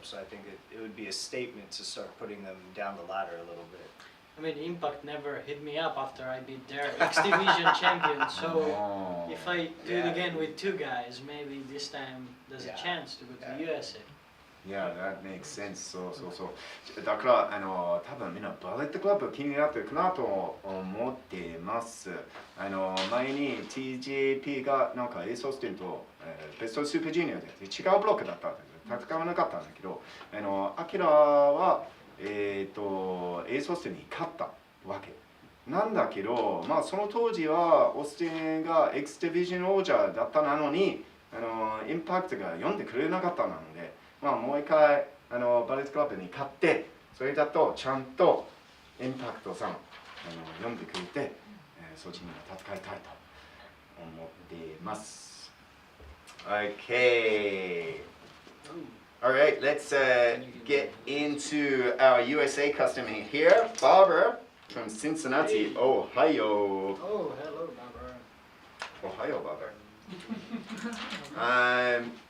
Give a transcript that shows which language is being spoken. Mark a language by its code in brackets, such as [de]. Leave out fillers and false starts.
[en] So I think it would be a statement to start putting them down the ladder a little bit. I mean, Impact never hit me up after I beat their X Division champion. So if I do it again with two guys, maybe this time there's a chance to go to the USA. Yeah, that makes sense. [ja] そうそうそう。だから多分みんなバレットクラブ気になってるかなと思ってます。前に TJP がなんかエースオースティンと、ベストスーパージュニアで違うブロックだったんだけど、戦わなかったんだけど、アキラはエースオースティンに勝ったわけ。なんだけど、まあその当時はオースティンが X ディビジョン王者だったのに、インパクトが読んでくれなかったので。まあもう一回バレットクラブに勝ってそれだとちゃんとインパクトさん読んでくれて、そっちに戦いたいと思っています。 [en] Okay. Alright, let's get into our USA customer here. Barbara from Cincinnati, Ohio. Oh, hello, Barbara. Ohio, Barbara.